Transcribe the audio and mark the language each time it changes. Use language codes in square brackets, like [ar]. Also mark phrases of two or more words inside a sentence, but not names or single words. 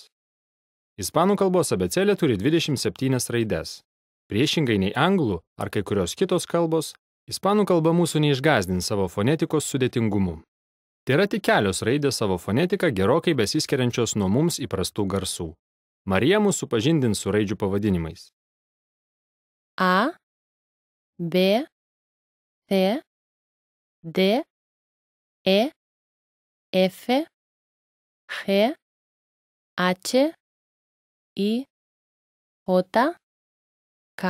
[lt] Ispanų kalbos abėcėlė turi 27 raides. Priešingai nei anglų ar kai kurios kitos kalbos, ispanų kalba mūsų neišgąsdins savo fonetikos sudėtingumu. Tai yra tik kelios raidės savo fonetika gerokai besiskiriančios nuo mums įprastų garsų. Marija mūsų supažindins su raidžių pavadinimais. [es] A, B, C, D, E, F, G, H, I, J, K,